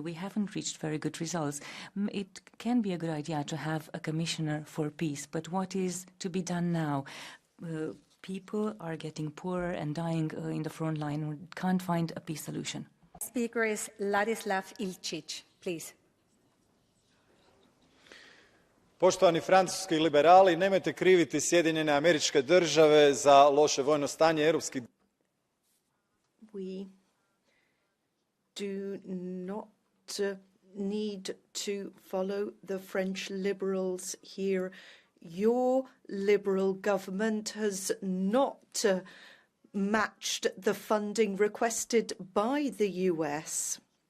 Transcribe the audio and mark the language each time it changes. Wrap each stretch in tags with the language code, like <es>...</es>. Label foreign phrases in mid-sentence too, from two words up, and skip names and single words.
<en>We haven't reached very good results. It can be a good idea to have a commissioner for peace, but what is to be done now? People are getting poorer and dying in the front line. We can't find a peace solution. Speaker is Ladislav Ilčić, please.</en> <hr>Poštovani francuski liberali, nemojte kriviti Sjedinjene Američke Države za loše vojno stanje europskih.</hr> <en>We do not need to follow the French liberals here. Your liberal government has not matched the funding requested by the US.</en>